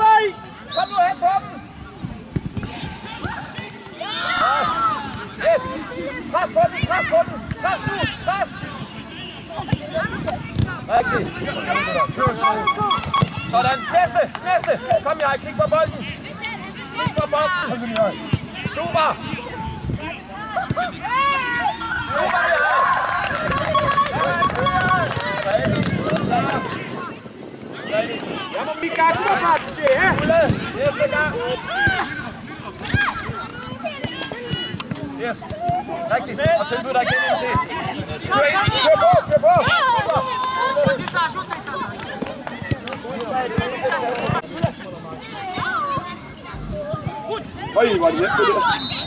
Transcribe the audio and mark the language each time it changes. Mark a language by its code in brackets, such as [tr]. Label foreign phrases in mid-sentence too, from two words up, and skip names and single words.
[da] Kom nu hen på dem! Yes. Pres på den, pres på den! Pres nu, pres! Rigtigt. Sådan, næste! Kom jeg, kig på bolden! Kig på bolden! Super! Super, [nl] Ja, maar Mika, kom op, ABC, hè? [da] Næste gang! Yes, rigtigt. Og tilbyder dig igen MC. Kør på! Oj, var det hjemme det der?